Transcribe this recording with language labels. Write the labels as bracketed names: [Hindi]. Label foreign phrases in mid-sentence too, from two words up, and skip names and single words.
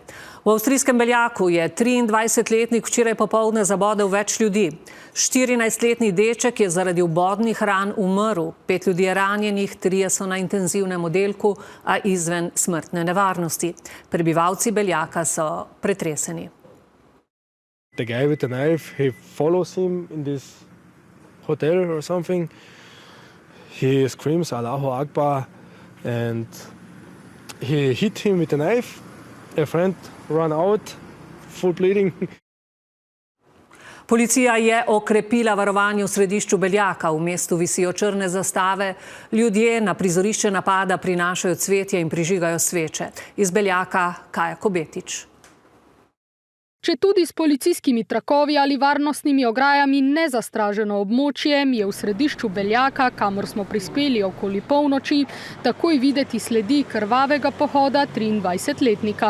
[Slovenian] V avstrijskem Beljaku je 23-letnik včeraj popoldne zabodel več ljudi. 14-letni deček je zaradi vbodnih ran umrl, 5 ljudi je ranjenih, 3 so na intenzivnem oddelku, a izven smrtne nevarnosti. Prebivalci Beljaka so pretreseni. [English] The guy with the knife, he follows him in this hotel or something. He screams [Arabic] الله أكبر [English] and he hit him with a knife. A friend ran out, full bleeding. [Slovenian] Policija je okrepila varovanje v središču Beljaka. V mestu visijo črne zastave. Ljudje na prizorišče napada prinašajo cvetje in prižigajo sveče. Iz Beljaka Kaja Kobetič. Četudi s policijskimi trakovi ali varnostnimi ograjami nezastraženo območje, je v središču Beljaka, kamor smo prispeli okoli polnoči, takoj videti sledi krvavega pohoda 23-letnika.